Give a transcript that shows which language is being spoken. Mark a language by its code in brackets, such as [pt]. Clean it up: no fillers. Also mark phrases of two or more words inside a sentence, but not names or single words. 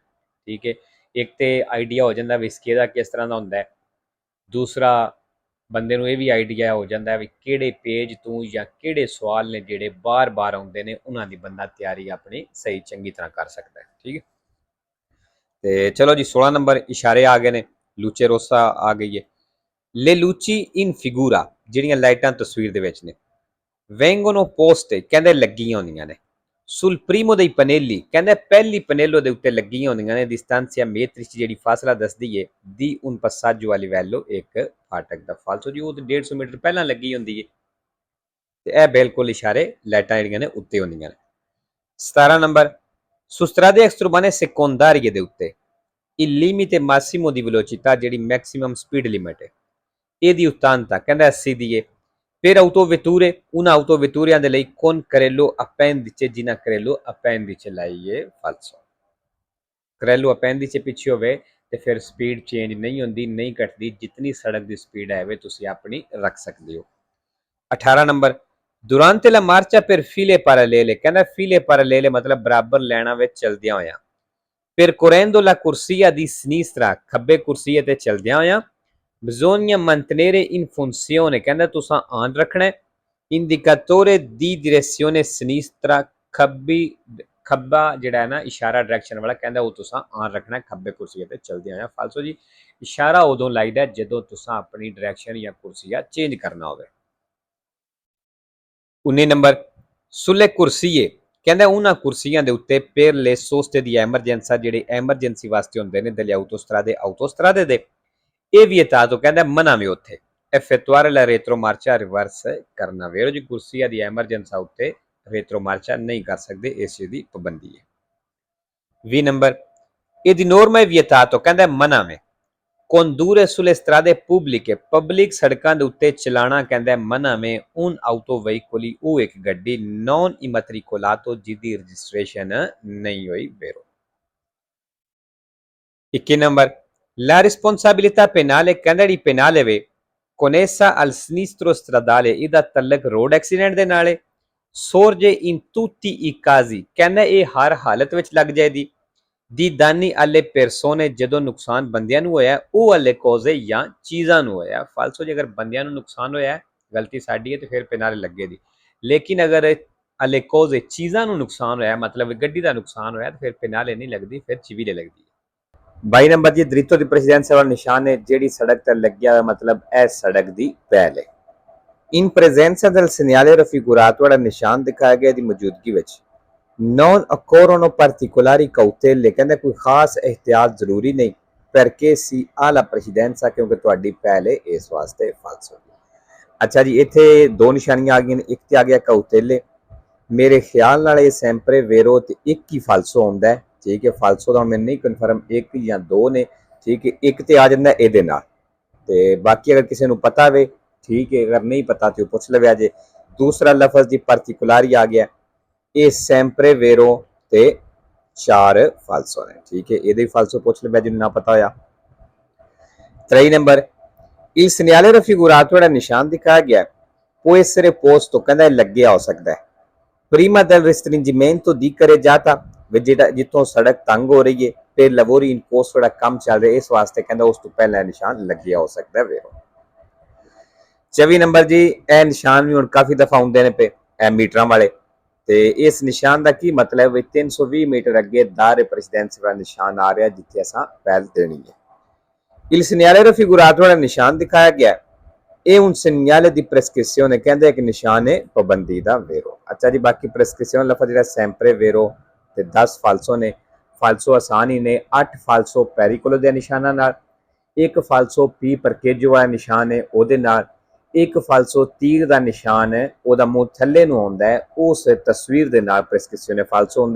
[pa] ਠੀਕ ਹੈ, ਏਕ ਤੋ ਆਇਡੀਆ ਹੋ ਜਾਤਾ ਭੀ ਸਕੇਦਾ ਕਿਸ ਤਰ੍ਹਾਂ ਕਾ ਹੋਂਗੇ, ਦੂਸਰਾ ਬੰਦੇ ਨੂੰ ਯੇ ਭੀ ਆਇਡੀਆ ਹੋ ਜਾਤਾ ਹੈ ਭੀ ਕਿਹੜੇ ਪੇਜ ਤੋ ਯਾ ਕਿਹੜੇ ਸਵਾਲ ਨੇ ਜਿਹੜੇ ਬਾਰ ਬਾਰ ਆਉਂਦੇ ਨੇ ਉਨ੍ਹਾਂ ਦੀ ਬੰਦਾ ਤਿਆਰੀ ਅਪਣੀ ਸਹੀ ਚੰਗੀ ਤਰ੍ਹਾਂ ਕਰ ਸਕਤਾ ਹੈ। ਠੀਕ ਹੈ, ਤੋ ਚਲੋ ਜੀ 16 ਨੰਬਰ ਇਸ਼ਾਰੇ ਆ ਗਏ ਨੇ, [it] luce rossa [pa] ਆ ਗਈ ਹੈ। [it] le luci in figura [pa] ਜਿਹੜੀਆਂ ਲਾਈਟਾਂ ਤਸਵੀਰ ਦੇ ਵਿਚ ਨੇ [it] vengono poste [pa] ਕਹਿੰਦੇ ਲੱਗੀਆਂ ਹੁੰਦੀਆਂ ਨੇ [it] sul primo dei pannelli [pa] ਕਹਿੰਦੇ ਪਹਿਲੀ ਪਨੇਲੋ ਦੇ ਉੱਤੇ ਲੱਗੀਆਂ ਹੁੰਦੀਆਂ ਨੇ [it] distanza metrici [pa] ਜਿਹੜੀ ਫਾਸਲਾ ਦੱਸਦੀ ਹੈ [it] di un passaggio a livello [pa] ਏਕ ਫਾਟਕ ਦਾ ਫਾਲਸੋ ਜੀ ਵੋ ਤੋ 150 ਮੀਟਰ ਪਹਿਲਾ ਲੱਗੀ ਹੁੰਦੀ ਹੈ ਤੇ ਏ ਬਿਲਕੁਲ ਇਸ਼ਾਰੇ ਲਾਈਟਾਂ ਜਿਹੜੀਆਂ ਨੇ ਉੱਤੇ ਹੁੰਦੀਆਂ ਨੇ। 17 ਨੰਬਰ [it] su strade extraurbane secondarie [pa] ਦੇ ਉੱਤੇ [it] il limite massimo di velocità [pa] जेहड़ी [en] maximum speed limit [pa] है ਇਹਦੀ ਉਤਾਂਤਾ ਕਹਿੰਦਾ 80 ਦੀ ਏ। [it] ਫਿਰ autovetture una autovetture [pa] ਦੇ ਲਈ [it] con carello appendice ਜਿਨ੍ਹਾਂ carello appendice ਲਾਈਏ falso। carello appendice [pa] ਪਿੱਛੇ ਹੋਵੇ ਤੇ ਫਿਰ ਸਪੀਡ ਚੇਂਜ ਨਹੀਂ ਹੁੰਦੀ, ਨਹੀਂ ਘਟਦੀ, ਜਿਤਨੀ ਸੜਕ ਦੀ ਸਪੀਡ ਹੈ ਵੇ ਤੁਸੀਂ ਆਪਣੀ ਰੱਖ ਸਕਦੇ ਹੋ। 18 ਨੰਬਰ [it] durante la marcia per file parallele [pa] ਕਹਿੰਦਾ [it] file parallele [pa] मतलब ਬਰਾਬਰ ਲਾਈਨਾਂ ਵਿੱਚ ਚਲਦਿਆਂ ਹੋਇਆਂ। [it] percorrendo la corsia di sinistra [pa] ਖੱਬੇ ਕੁਰਸੀਏ ਤੇ ਚਲਦਿਆਂ ਹੋਇਆਂ [it] bisogna mantenere in funzione [pa] ਕਹਿੰਦਾ ਤੁਸਾਂ ਆਨ ਰੱਖਣਾ ਹੈ ਇੰਡੀਕੇਟੋਰੇ ਦੀ [it] direzione sinistra [pa] ਖੱਬੀ ਖੱਬਾ ਜਿਹੜਾ ਹੈ ਨਾ ਇਸ਼ਾਰਾ ਡਾਇਰੈਕਸ਼ਨ ਵਾਲਾ ਕਹਿੰਦਾ ਵੋ ਤੁਸਾਂ ਆਨ ਰੱਖਣਾ ਹੈ ਖੱਬੇ ਕੁਰਸੀ ਤੇ ਚੱਲਦੇ ਆਇਆ। ਫਾਲਸੋ ਜੀ ਇਸ਼ਾਰਾ ਉਦੋਂ ਲਾਈਦਾ ਜਦੋਂ ਤੁਸਾਂ ਅਪਣੀ ਡਾਇਰੈਕਸ਼ਨ ਯਾ ਕੁਰਸੀਆ ਚੇਂਜ ਕਰਨਾ ਹੋਵੇ। 19 ਨੰਬਰ sulle ਕੁਰਸੀਏ ਕਹਿੰਦਾ ਉਨ੍ਹਾਂ ਕੁਰਸੀਆਂ ਦੇ ਉੱਤੇ [it] per le soste di emergenza [pa] ਜਿਹੜੇ ਐਮਰਜੈਂਸੀ ਵਾਸਤੇ ਹੁੰਦੇ ਨੇ [it] delle autostrade [pa] दे ਇਹ ਵੀ ਵਿਅਤਾਤ ਕਹਿੰਦਾ ਮਨਾ ਵੀ ਉੱਥੇ [it] effettuare la retromarcia [pa] reverse ਕਰਨਾ ਵੇਰੋ ਜੀ ਕੁਰਸੀਆਂ ਦੀ ਐਮਰਜੈਂਸਾ ਉੱਤੇ retromarcia ਨਹੀਂ ਕਰ ਸਕਦੇ, ਇਸ ਚੀਜ਼ ਦੀ ਪਾਬੰਦੀ ਹੈ। 20 ਨੰਬਰ ਇਹ ਦੀ [it] norma è vietato [pa] ਕਹਿੰਦਾ ਮਨਾ ਵੇ [it] condurre sulle strade pubbliche [pa] ਪਬਲਿਕ ਸੜਕਾਂ ਦੇ ਉੱਤੇ ਚਲਾਣਾ ਕਹਿੰਦਾ ਮਨਾ ਵੇ [it] un autoveicoli [pa] ਉਹ ਇੱਕ ਗੱਡੀ [it] non immatricolato [pa] ਜਿਹਦੀ ਰਜਿਸਟ੍ਰੇਸ਼ਨ ਨਹੀਂ ਹੋਈ ਵੇਰੋ। 21 ਨੰਬਰ [it] la responsabilità penale [pa] ਕਹਿੰਦਾ ਜਿਹੜੀ penale ਵੇ [it] connessa al sinistro stradale [pa] ਇਹਦਾ ਤਲਕ ਰੋਡ ਐਕਸੀਡੈਂਟ ਦੇ ਨਾਲ [it] sorge in tutti i casi [pa] ਕਹਿੰਦਾ ਇਹ ਹਰ ਹਾਲਤ ਵਿੱਚ ਲੱਗ ਜਾਏਗੀ [it] di danni alle persone [pa] ਜਦੋਂ ਨੁਕਸਾਨ ਬੰਦਿਆਂ ਨੂੰ ਹੋਇਆ ਉਹ [it] alle cose [pa] ਜਾਂ ਚੀਜ਼ਾਂ ਨੂੰ ਹੋਇਆ। ਫਾਲਸੋ ਜੇ ਅਗਰ ਬੰਦਿਆਂ ਨੂੰ ਨੁਕਸਾਨ ਹੋਇਆ ਗਲਤੀ ਸਾਡੀ ਹੈ ਤੇ ਫਿਰ penale ਲੱਗੇਗੀ, ਲੇਕਿਨ ਅਗਰ [it] alle cose [pa] ਚੀਜ਼ਾਂ ਨੂੰ ਨੁਕਸਾਨ ਹੋਇਆ ਮਤਲਬ ਗੱਡੀ ਦਾ ਨੁਕਸਾਨ ਹੋਇਆ ਤੇ ਫਿਰ penale ਨਹੀਂ ਲੱਗਦੀ, ਫਿਰ civile ਲੱਗਦੀ। 22 ਨੰਬਰ ਜੀ [it] diritto di precedenza [pa] ਵਾਲਾ ਨਿਸ਼ਾਨ ਹੈ ਜਿਹੜੀ ਸੜਕ ਪਰ ਲੱਗ ਗਿਆ ਮਤਲਬ ਏ ਸੜਕ ਦੀ ਪਹਿਲ ਹੈ। [it] In presenza del segnale raffigurato [pa] ਵਾਲਾ ਨਿਸ਼ਾਨ ਦਿਖਾਇਆ ਗਿਆ ਦੀ ਮੌਜੂਦਗੀ ਵਿਚ [it] non occorrono particolari cautele [pa] ਕਹਿੰਦਾ ਕੋਈ ਖ਼ਾਸ ਅਹਿਤਿਆਤ ਜ਼ਰੂਰੀ ਨਹੀਂ [it] perché si ha la precedenza [pa] ਕਿਉਂਕਿ ਤੁਹਾਡੀ ਪਹਿਲ ਹੈ ਇਸ ਵਾਸਤੇ falso। ਅੱਛਾ ਜੀ ਇੱਥੇ ਦੋ ਨਿਸ਼ਾਨੀਆਂ ਆ ਗਈ, ਏਕ ਤੇ ਆ ਗਿਆ cautele ਮੇਰੇ ਖ਼ਿਆਲ ਨਾਲ ਯੇ [it] sempre vero [pa] ਤੇ ਏਕ ਹੀ falso ਹੁੰਦਾ ਹੈ। ਠੀਕ ਹੈ, ਫਾਲਸੋ ਕਾ ਮੈਂ ਨਹੀਂ ਕਨਫ਼ਰਮ ਏਕ ਯਾ ਦੋ ਨੇ। ਠੀਕ ਹੈ, ਏਕ ਤੋ ਆ ਜਾਤਾ ਯੇ ਤੇ ਬਾਕੀ ਅਗਰ ਕਿਸੀ ਕੋ ਪਤਾ ਵੇ ਠੀਕ ਹੈ, ਅਗਰ ਨਹੀਂ ਪਤਾ ਤੋ ਪੁੱਛ ਲਵੇ ਜੇ। ਦੂਸਰਾ ਲਫ਼ਜ਼ ਦੀ ਪਾਰਟੀਕੁਲਰੀ ਆ ਗਿਆ ਯੇ [it] sempre vero [pa] ਤੇ 4 ਫਾਲਸੋ ਨੇ। ਠੀਕ ਹੈ, ਯੇ ਫਾਲਸੋ ਪੁੱਛ ਲਵੇ ਜਿਨ੍ਹੇਂ ਨਾ ਪਤਾ ਹੋਇਆ। 23 ਨੰਬਰ [it] il segnale raffigurato [pa] ਵਾਲਾ ਨਿਸ਼ਾਨ ਦਿਖਾਇਆ ਗਿਆ [it] può essere posto [pa] ਕਹਿੰਦਾ ਲੱਗਿਆ ਹੋ ਸਕਦਾ ਹੈ [it] prima del restringimento di carreggiata [pa] ਜਿਹੜਾ ਜਿੱਥੋਂ ਸੜਕ ਤੰਗ ਹੋ ਰਹੀ ਹੈ ਫਿਰ [it] lavori in corso [pa] ਜਿਹੜਾ ਕੰਮ ਚੱਲ ਰਿਹਾ ਇਸ ਵਾਸਤੇ ਕਹਿੰਦਾ ਉਸ ਤੋਂ ਪਹਿਲਾਂ ਨਿਸ਼ਾਨ ਲੱਗਿਆ ਹੋ ਸਕਦਾ ਹੈ 24 ਨੰਬਰ ਜੀ ਇਹ ਨਿਸ਼ਾਨ ਵੀ ਹੁਣ ਕਾਫੀ ਦਫਾ ਹੁੰਦੇ ਨੇ ਪਏ ਇਹ ਮੀਟਰਾਂ ਵਾਲੇ ਤੇ ਇਸ ਨਿਸ਼ਾਨ ਦਾ ਕੀ ਮਤਲਬ ਹੈ 320 ਮੀਟਰ ਅੱਗੇ [it] dare precedenza [pa] ਵਾਲਾ ਨਿਸ਼ਾਨ ਆ ਰਿਹਾ ਜਿੱਥੇ ਅਸਾਂ ਪਹਿਲ ਦੇਣੀ ਹੈ [it] il segnale raffigurato [pa] ਵਾਲਾ ਨਿਸ਼ਾਨ ਦਿਖਾਇਆ ਗਿਆ ਹੈ ਇਹ [it] un segnale di prescrizione [pa] ਕਹਿੰਦੇ ਇੱਕ ਨਿਸ਼ਾਨ ਹੈ ਪਾਬੰਦੀ ਦਾ ਵੇਰੋ ਅੱਛਾ ਜੀ ਬਾਕੀ prescrizione ਲਫ਼ਜ਼ ਜਿਹੜਾ [it] sempre vero [pa] ਤੇ 10 ਫਾਲਸੋ ਨੇ ਫਾਲਸੋ ਆਸਾਨ ਹੀ ਨੇ 8 ਫਾਲਸੋ ਪੈਰੀਕੋਲੋ ਦੇ ਨਿਸ਼ਾਨਾਂ ਨਾਲ ਇੱਕ ਫਾਲਸੋ ਪੀ ਪਰਕੇਜੋ ਵਾਲਾ ਨਿਸ਼ਾਨ ਹੈ ਉਹਦੇ ਨਾਲ ਇੱਕ ਫਾਲਸੋ ਤੀਰ ਦਾ ਨਿਸ਼ਾਨ ਹੈ ਉਹਦਾ ਮੂੰਹ ਥੱਲੇ ਨੂੰ ਆਉਂਦਾ ਹੈ ਉਸ ਤਸਵੀਰ ਦੇ ਨਾਲ ਪ੍ਰੈਸਕ੍ਰਿਪਸ਼ਨ ਫਾਲਸੋ ਹੁੰਦਾ